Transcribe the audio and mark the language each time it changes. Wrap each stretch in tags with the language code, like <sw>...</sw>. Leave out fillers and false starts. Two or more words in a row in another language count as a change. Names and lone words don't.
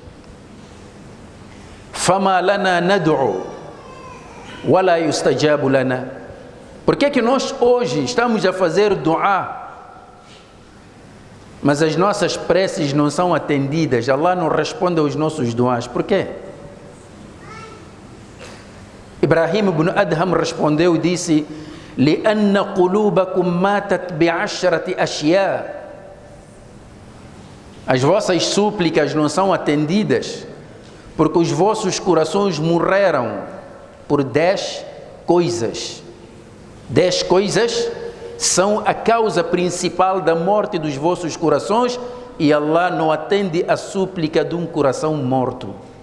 <ar>فما لنا ندعو ولا يستجاب لنا.</ar> <pt>Por que nós hoje estamos a fazer du'a, mas as nossas preces não são atendidas? Allah não responde aos nossos du'as. Por quê? Ibrahim ibn Adham respondeu e disse:</pt> <ar>لأن قلوبكم ماتت بعشرة أشياء.</ar> <pt>As vossas súplicas não são atendidas porque os vossos corações morreram por 10 coisas. 10 coisas são a causa principal da morte dos vossos corações, e Allah não atende a súplica de um coração morto.</pt>